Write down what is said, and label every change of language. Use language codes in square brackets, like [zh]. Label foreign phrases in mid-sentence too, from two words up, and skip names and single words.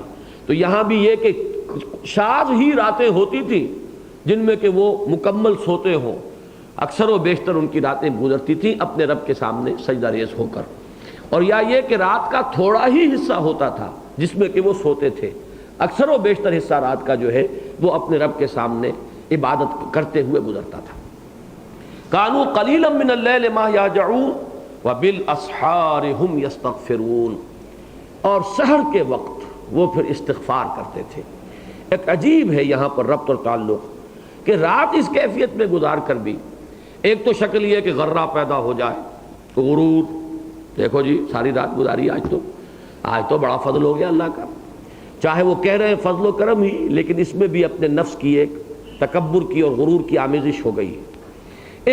[ur] تو یہاں بھی یہ کہ شاذ ہی راتیں ہوتی تھیں جن میں کہ وہ مکمل سوتے ہوں، اکثر و بیشتر ان کی راتیں گزرتی تھیں اپنے رب کے سامنے سجدہ ریز ہو کر، اور یا یہ کہ رات کا تھوڑا ہی حصہ ہوتا تھا جس میں کہ وہ سوتے تھے، اکثر و بیشتر حصہ رات کا جو ہے وہ اپنے رب کے سامنے عبادت کرتے ہوئے گزرتا تھا۔ [ar] کانوا قلیلا من اللیل ما یہجعون وبالاسحار هم یستغفرون، [ur] اور سحر کے وقت وہ پھر استغفار کرتے تھے۔ ایک عجیب ہے یہاں پر ربط اور تعلق کہ رات اس کیفیت میں گزار کر بھی ایک تو شکل یہ کہ غرہ پیدا ہو جائے، غرور، دیکھو جی ساری رات گزاری، آج تو بڑا فضل ہو گیا اللہ کا، چاہے وہ کہہ رہے ہیں فضل و کرم ہی، لیکن اس میں بھی اپنے نفس کی ایک تکبر کی اور غرور کی آمیزش ہو گئی ہے۔